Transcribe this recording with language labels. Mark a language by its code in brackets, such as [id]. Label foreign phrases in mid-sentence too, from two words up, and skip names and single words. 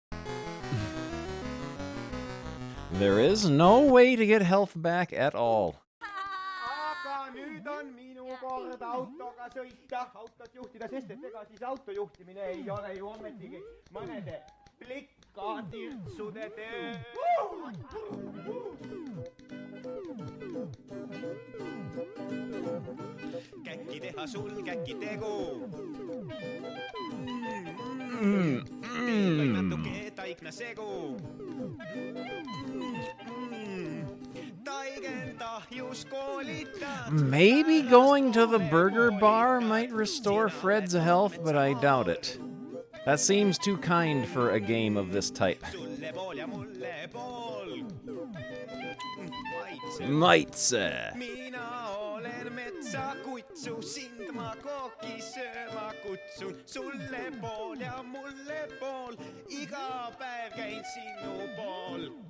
[en] There is no way to get health back at all. [et] Aga nüüd on minu kord autoga sõita, autot juhtida, sest et ega siis autojuhtimine ei ole ju ometigi mõnede plikatirtsude töö. Käkki teha sul, käkki tegu. Teeb natuke taikna segu. [en] Maybe going to the burger bar might restore Fred's health, but I doubt it. That seems too kind for a game of this type. [et] Maitse. Mina olen metsakutsu, sind ma koki sööma kutsun. Sulle pool ja mulle pool, iga päev käin sinu pool.